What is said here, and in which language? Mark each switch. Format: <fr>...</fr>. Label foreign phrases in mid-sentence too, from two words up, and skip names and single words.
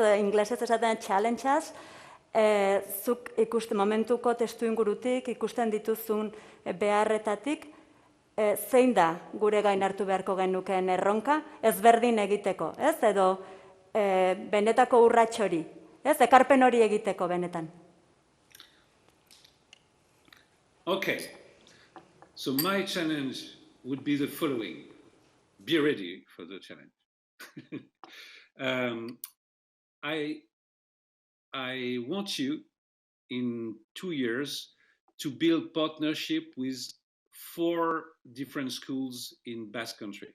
<eu>Inglesez esaten challenges, zuk momentuko testu ingurutik, ikusten dituzun beharretatik, zein da gure gain hartu beharko genukeen erronka, ezberdin egiteko, ez? Edo benetako urrats hori, ez? Ekarpen hori egiteko benetan.</eu> <en>Okay, so my challenge would be the following. Be ready for the challenge. I want you in 2 years to build partnership with 4 different schools in Basque Country.</en>